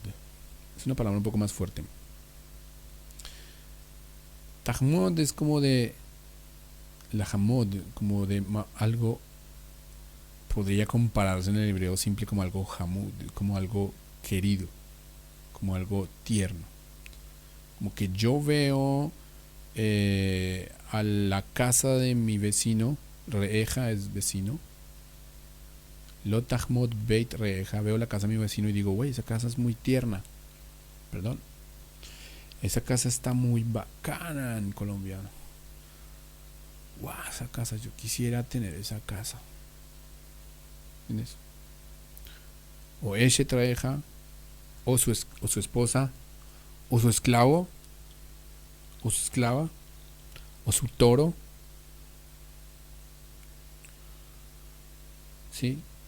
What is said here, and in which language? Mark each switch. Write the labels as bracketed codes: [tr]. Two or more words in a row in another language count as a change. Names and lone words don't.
[es] Es una palabra un poco más fuerte. Tajmod es como de la hamod, como de algo, podría compararse en el hebreo simple como algo hamud, como algo querido, como algo tierno. Como que yo veo a la casa de mi vecino, reeja es vecino, [he] לא תחמוד בית רעך, [es] veo la casa de mi vecino y digo, güey, esa casa es muy tierna, perdón, esa casa está muy bacana en colombiano, wow, esa casa, yo quisiera tener esa casa, ¿entiendes? O [he] אשת רעך, [es] o su esposa, o su esclavo, o su esclava, o su toro, ¿sí?